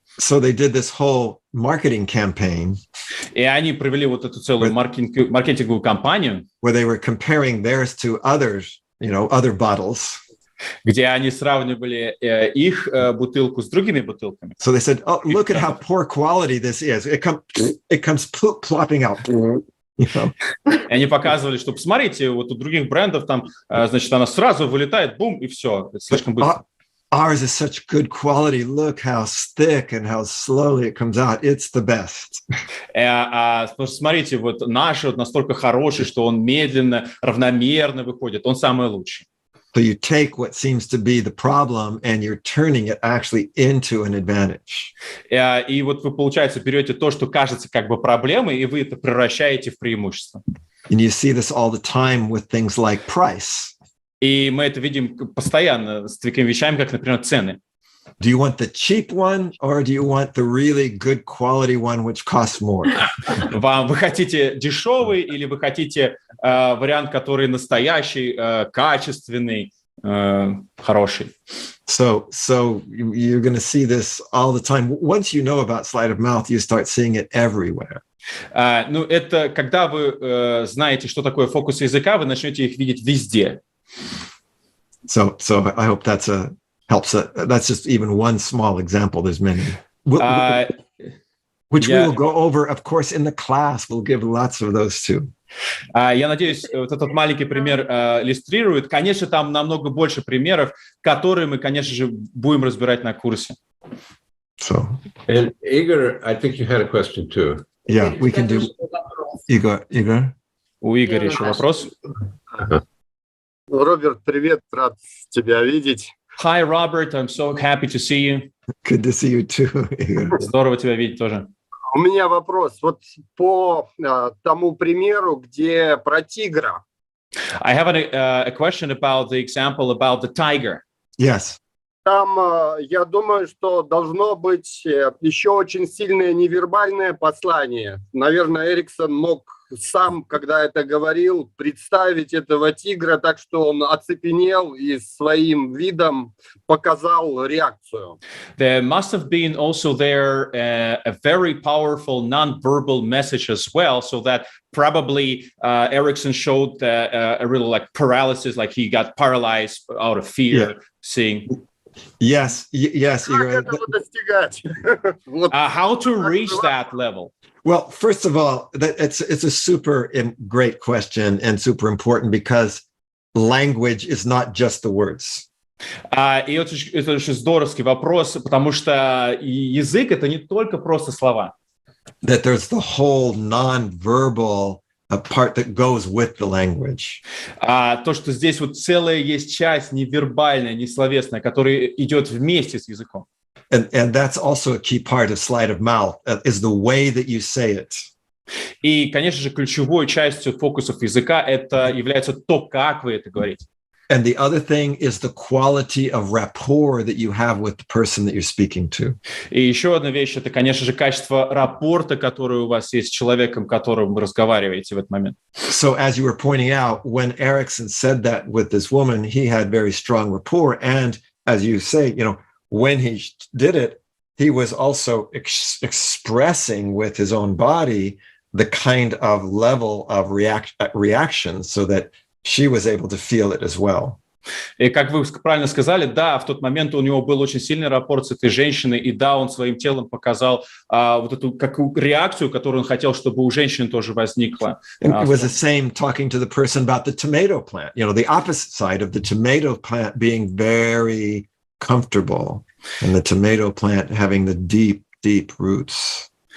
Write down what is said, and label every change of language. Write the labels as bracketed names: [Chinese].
[English] So they did this whole marketing campaign. [Russian] И они провели вот эту целую маркетинговую кампанию, [English] where they were comparing theirs to others, other bottles. [Russian] Где они сравнивали их бутылку с другими бутылками. [English] So they said, "Oh, look at how poor quality this is. It comes plopping out." [Russian] И они показывали, что посмотрите, вот у других брендов там, она сразу вылетает, бум, и все, это слишком быстро. [English] Ours is such good quality. Look how thick and how slowly it comes out. It's the best. [Russian] Смотрите, вот наш вот настолько хороший, что он медленно, равномерно выходит. Он самый лучший. [English] So you take what seems to be the problem and you're turning it actually into an advantage. [Russian] И вот вы, получается, берете то, что кажется как бы проблемой, и вы это превращаете в преимущество. [English] And you see this all the time with things like price. [Russian] И мы это видим постоянно с такими вещами, как, например, цены. [English] Do you want the cheap one or do you want the really good quality one which costs more? [Russian] Вы хотите дешевый или вы хотите вариант, который настоящий, качественный, хороший. [English] So you're going to see this all the time. Once you know about sleight of mouth, you start seeing it everywhere. [Russian] Ну, это когда вы знаете, что такое фокусы языка, вы начнете их видеть везде. [English] So I hope that's helps. That's just even one small example. There's many. Which we will go over, of course, in the class. We'll give lots of those too. [Russian] Я надеюсь, вот этот маленький пример иллюстрирует. Конечно, там намного больше примеров, которые мы, конечно же, будем разбирать на курсе. [English] So, and Igor, I think you had a question too. Yeah, we can do. Igor. [Russian] У Игоря еще вопрос. Роберт, привет, рад тебя видеть. [English] Hi, Robert, I'm so happy to see you. Good to see you too, Igor. [Russian] Здорово тебя видеть тоже. У меня вопрос. Вот по тому примеру, где про тигра. [English] I have a question about the example about the tiger. Yes. [Russian] Там, я думаю, что должно быть еще очень сильное невербальное послание. Наверное, Эриксон мог сам, когда это говорил, представить этого тигра так, что он оцепенел и своим видом показал реакцию. [English] There must have been also there a very powerful non-verbal message as well, so that probably Erikson showed a real like paralysis, like he got paralyzed out of fear, seeing. Yes. [Russian] Как этого достигать? [English] How to reach that level? Well, first of all, it's a super great question and super important because language is not just the words. [Russian] И это очень здоровский вопрос, потому что язык — это не только просто слова. [English] That there's the whole non-verbal part that goes with the language. [Russian] То, что здесь вот целая есть часть невербальная, несловесная, которая идет вместе с языком. [English] And that's also a key part of sleight of mouth, is the way that you say it. [Russian] И, конечно же, ключевой частью фокусов языка это является то, как вы это говорите. [English] And the other thing is the quality of rapport that you have with the person that you're speaking to. [Russian] И еще одна вещь, это, конечно же, качество рапорта, которое у вас есть с человеком, которым вы разговариваете в этот момент. [English] So as you were pointing out, when Erikson said that with this woman, he had very strong rapport. And as you say, when he did it, he was also expressing with his own body the kind of level of reaction so that she was able to feel it as well. [Russian] И как вы правильно сказали, да, в тот момент у него был очень сильный рапорт с этой женщиной, и да, он своим телом показал вот эту какую реакцию, которую он хотел, чтобы у женщины тоже возникла. [English] It was the same talking to the person about the tomato plant, the opposite side of the tomato plant being very comfortable and the tomato plant having the deep, deep roots.